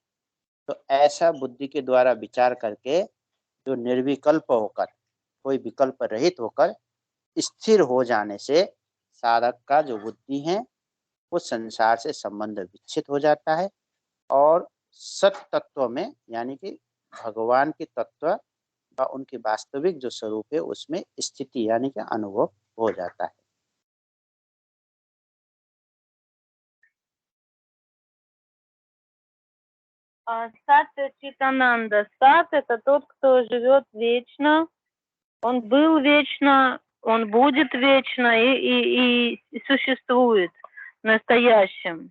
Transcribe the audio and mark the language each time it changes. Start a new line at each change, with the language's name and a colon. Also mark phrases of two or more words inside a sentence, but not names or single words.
Hindi: तो ऐसा बुद्धि के द्वारा विचार करके, जो निर्विकल्प होकर, कोई विकल्प रहित होकर स्थिर हो जाने से साधक का जो बुद्धि है वो संसार से संबंध विच्छित हो जाता है, और सत तत्व में, यानी कि भगवान के तत्व का उनकी वास्तविक जो स्वरूप है उसमें स्थिति यानी कि अनुभव हो जाता है।
Russian: Сат Читананда. Сат — это тот, кто живет вечно, он был вечно, он будет вечно и существует в настоящем.